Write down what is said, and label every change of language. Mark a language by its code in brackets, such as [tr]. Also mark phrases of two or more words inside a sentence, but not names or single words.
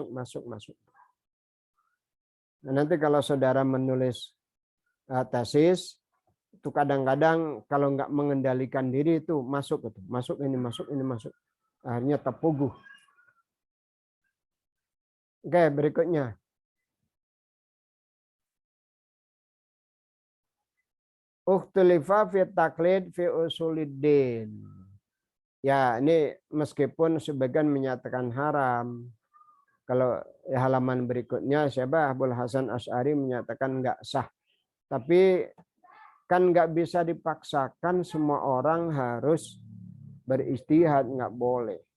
[id] Nah, nanti kalau saudara menulis tesis, itu kadang-kadang kalau nggak mengendalikan diri itu masuk. Akhirnya terpuguh. Oke, berikutnya. [ar] اختلف في التقليد في أصول الدين. [id] Ya, ini meskipun sebagian menyatakan haram. Kalau halaman berikutnya siapa? Abul Hasan Asy'ari menyatakan enggak sah. Tapi kan enggak bisa dipaksakan semua orang harus beristihad, enggak boleh.